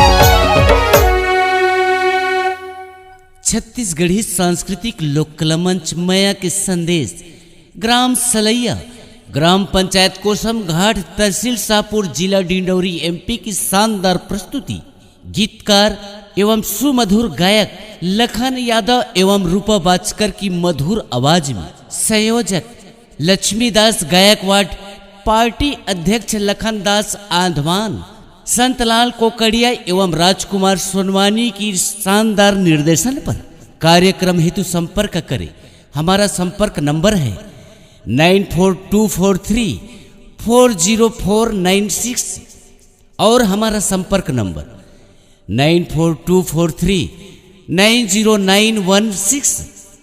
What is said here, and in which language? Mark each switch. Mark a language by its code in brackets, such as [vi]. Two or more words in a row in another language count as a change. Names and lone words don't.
[hi] छत्तीसगढ़ी सांस्कृतिक लोककला मंच माया के संदेश ग्राम सलैया ग्राम पंचायत कोसम घाट तहसील शाहपुर जिला डिंडौरी एमपी की शानदार प्रस्तुति। गीतकार एवं सुमधुर गायक लखन यादव एवं रूपा बाचकर की मधुर आवाज में संयोजक लक्ष्मीदास गायकवाड़, पार्टी अध्यक्ष लखन दास आंधवान, संतलाल कोकड़िया एवं राजकुमार सोनवानी की शानदार निर्देशन पर। कार्यक्रम हेतु संपर्क करें। हमारा संपर्क नंबर है 9424340496 और हमारा संपर्क नंबर 9424390916।